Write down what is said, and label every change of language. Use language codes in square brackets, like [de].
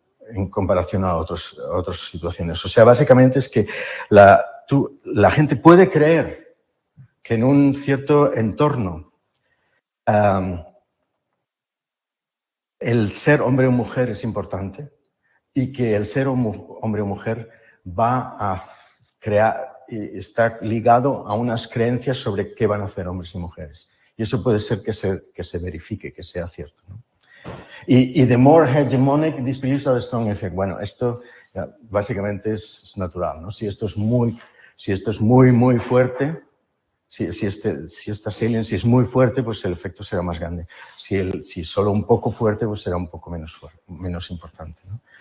[es] en comparación a otras situaciones. O sea, básicamente es que la gente puede creer que en un cierto entorno el ser hombre o mujer es importante y que el ser hombre o mujer va a está ligado a unas creencias sobre qué van a hacer hombres y mujeres. Y eso puede ser que se verifique, que sea cierto, ¿no? [en] Y the more hegemonic these beliefs are, the strong effect. [es] Bueno, esto básicamente es natural, ¿no? Si esto es muy fuerte, si esta salience es muy fuerte, pues el efecto será más grande. Si solo un poco fuerte, pues será un poco menos importante, ¿no?